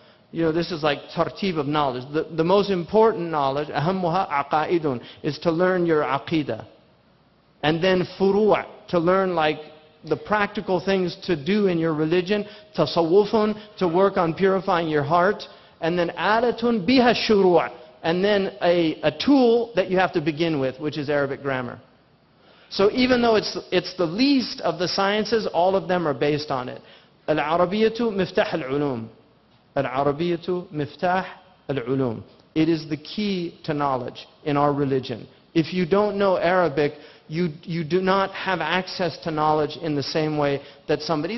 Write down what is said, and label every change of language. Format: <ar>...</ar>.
<en>You know, this is like tartib of knowledge. The most important knowledge,</en> <ar>أهمها عقائد,</ar> <en>is to learn your aqidah. And then فروع, to learn like the practical things to do in your religion. تصوف, to work on purifying your heart. And then</en> <ar>آلة بها الشروع.</ar> <en>And then a tool that you have to begin with, which is Arabic grammar. So even though it's the least of the sciences, all of them are based on it.</en> <ar>العربية مفتاح العلوم. العربية مفتاح العلوم.</ar> <en>It is the key to knowledge in our religion. If you don't know Arabic, you do not have access to knowledge in the same way that somebody.</en>